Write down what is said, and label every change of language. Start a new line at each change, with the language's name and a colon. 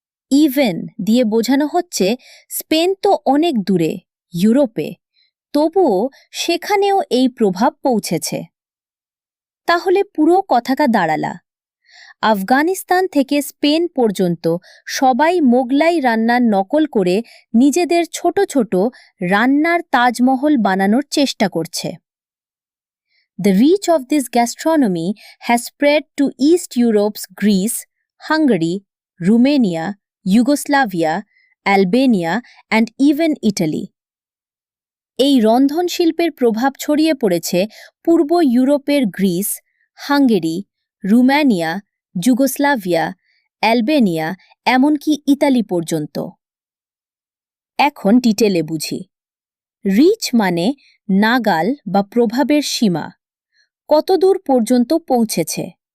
Bangla: Even দিয়ে বোঝানো হচ্ছে স্পেন তো অনেক দূরে, ইউরোপে, তবুও সেখানেও এই প্রভাব পৌঁছেছে। তাহলে পুরো কথাটা দাঁড়ালা, আফগানিস্তান থেকে স্পেন পর্যন্ত সবাই মোগলাই রান্নার নকল করে নিজেদের ছোট ছোট রান্নার তাজমহল বানানোর চেষ্টা করছে।
English: The reach of this gastronomy has spread to East Europe's Greece, Hungary, Romania, Yugoslavia, Albania, and even Italy.
Bangla: এই রন্ধনশিল্পের প্রভাব ছড়িয়ে পড়েছে পূর্ব ইউরোপের Greece, Hungary, Romania, Yugoslavia, Albania, এমনকি ইতালি পর্যন্ত। এখন ডিটেলে বুঝি। রিচ মানে নাগাল বা প্রভাবের সীমা, কতদূর পর্যন্ত পৌঁছেছে।